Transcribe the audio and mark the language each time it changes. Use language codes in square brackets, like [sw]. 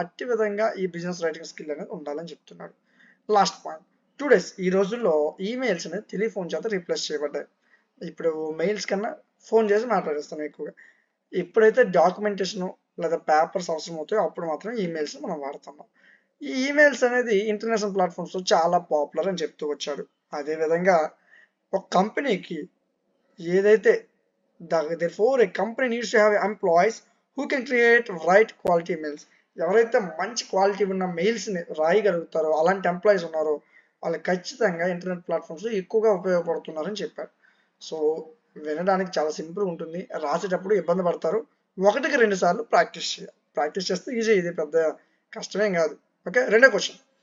[te] అట్టి విధంగా ఈ బిజినెస్ రైటింగ్ స్కిల్ అనేది ఉండాలని చెప్తున్నాడు. లాస్ట్ పాయింట్, టుడేస్ ఈ రోజుల్లో ఈమెయిల్స్ అనేది టెలిఫోన్ చేత రీప్లేస్ చేయబడ్డాయి. ఇప్పుడు మెయిల్స్ కన్నా ఫోన్ చేసి మాట్లాడేస్తాం ఎక్కువగా. ఎప్పుడైతే డాక్యుమెంటేషన్ లేదా పేపర్స్ అవసరం అవుతాయో అప్పుడు మాత్రం ఈమెయిల్స్ మనం వాడుతున్నాం. ఈ ఈమెయిల్స్ అనేది ఇంటర్నేషనల్ ప్లాట్ఫామ్స్లో చాలా పాపులర్ అని చెప్తూ వచ్చాడు. అదేవిధంగా ఒక కంపెనీకి ఏదైతే [en] therefore a company needs to have employees who can create right quality mails. [te] ఎవరైతే మంచి క్వాలిటీ ఉన్న మెయిల్స్ని రాయగలుగుతారో అలాంటి ఎంప్లాయీస్ ఉన్నారో వాళ్ళు ఖచ్చితంగా ఇంటర్నెట్ ప్లాట్ఫామ్స్లో ఎక్కువగా ఉపయోగపడుతున్నారని చెప్పారు. సో వినడానికి చాలా సింపుల్ ఉంటుంది, రాసేటప్పుడు ఇబ్బంది పడతారు, 1-2 సార్లు ప్రాక్టీస్ చేయాలి. ప్రాక్టీస్ చేస్తే ఈజీ, ఇది పెద్ద కష్టమేం కాదు. ఓకే, రెండో క్వశ్చన్,